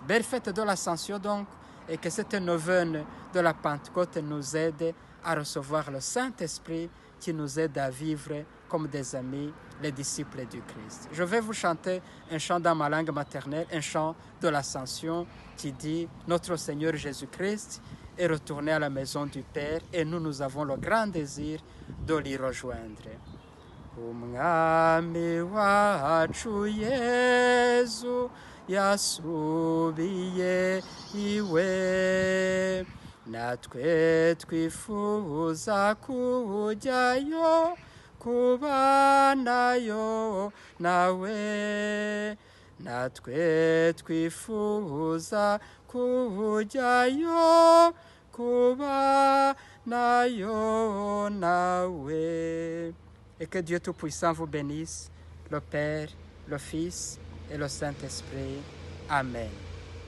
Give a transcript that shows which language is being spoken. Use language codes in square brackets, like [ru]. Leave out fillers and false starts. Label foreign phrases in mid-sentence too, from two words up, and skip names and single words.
[fr] Belle fête de l'Ascension donc, et que cette neuvaine de la Pentecôte nous aide à recevoir le Saint-Esprit qui nous aide à vivre comme des amis, les disciples du Christ. Je vais vous chanter un chant dans ma langue maternelle, un chant de l'Ascension qui dit « Notre Seigneur Jésus-Christ est retourné à la maison du Père et nous avons le grand désir de l'y rejoindre. [rw] » Umwami wacu Yesu yasubiye iwe natwe twifuza kujyayo kubanayo nawe natwe twifuza kujyayo kubanayo nawe. [fr] Et que Dieu Tout-Puissant vous bénisse, le Père, le Fils et le Saint-Esprit. Amen.